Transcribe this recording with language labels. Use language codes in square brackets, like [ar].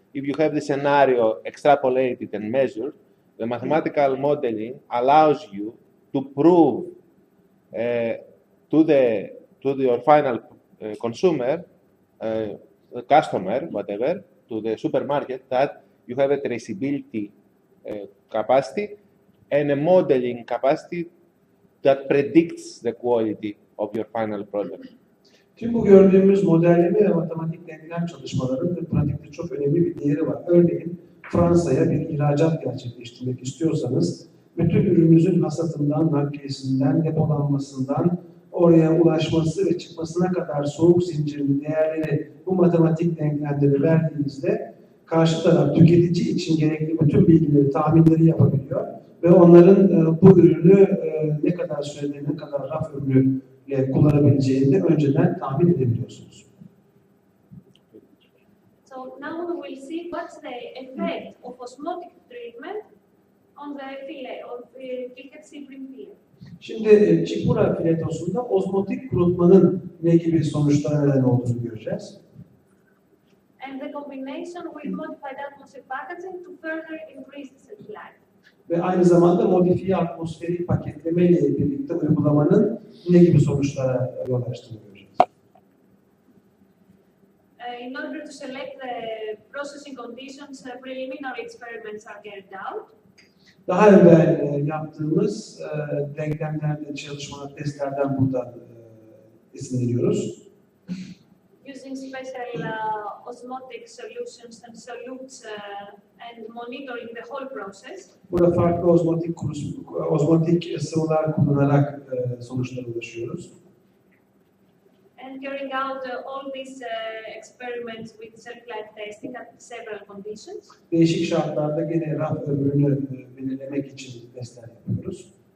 [en] if you have the scenario extrapolated and measured, the mathematical modeling allows you to prove to your final consumer, customer, whatever, to the supermarket, that you have a traceability capacity and a modeling capacity that predicts the quality of your final product. [tr] Tüm bu gördüğümüz modelleme ve matematik denklem çalışmalarının ve pratikte çok önemli bir değeri var. Örneğin Fransa'ya bir ihracat gerçekleştirmek istiyorsanız, bütün ürününüzün hasatından, nakliyesinden, depolanmasından, oraya ulaşması ve çıkmasına kadar soğuk zincirin değerleri, bu matematik denklemleri verdiğinizde karşı taraf tüketici için gerekli bütün bilgileri, tahminleri yapabiliyor ve onların bu ürünü ne kadar sürede, ne kadar raf ömrüyle kullanabileceğini de önceden tahmin edebiliyorsunuz. [en] So now we will see what's the effect of osmotic treatment on the fillet of the bream fillet. [tr] Şimdi çipura filetosunda ozmotik kurutmanın ne gibi sonuçlara neden olduğunu göreceğiz. [en] And the combination with modified atmosphere packaging to further increase the shelf life. [tr] Ve aynı zamanda modifiye atmosferik paketleme ile birlikte uygulamanın ne gibi sonuçlara yol açtığını göreceğiz. [en] In order to select the processing conditions, preliminary experiments are carried out. [tr] Daha evvel yaptığımız denklemlerde çalışmalar, testlerden buradan esinleniyoruz. [en] Using special osmotic solutions and solutes and monitoring the whole process. [tr] Burada farklı ozmotik sıvılar kullanarak sonuçlara ulaşıyoruz. [en] And carrying out all these experiments with shelf-life testing at several conditions. [tr] Değişik şartlarda gene raf ömrünü belirlemek için testler yapıyoruz.